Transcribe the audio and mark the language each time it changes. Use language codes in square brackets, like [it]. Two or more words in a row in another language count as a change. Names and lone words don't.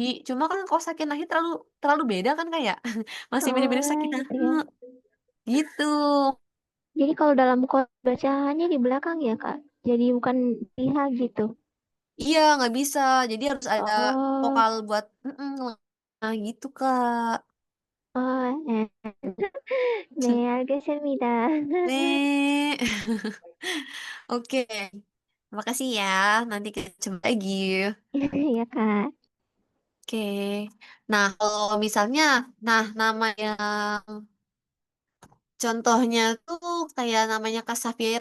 [id] Cuma kan kalau Sakinah hi terlalu terlalu beda kan kayak masih mirip-mirip Oh, Sakinah gitu he ya. gitu. Jadi kalau dalam kode bacaannya di belakang ya, Kak. Jadi bukan di H gitu. Iya nggak bisa. Jadi harus ada Oh, vokal buat nah gitu Kak. [ko] oh, 네, 알겠습니다. [id] Nih. Oke. Makasih ya. Nanti kita coba lagi. Ya, Kak. Oke. Nah, kalau misalnya, nah nama yang contohnya tuh kayak namanya Kak Safira.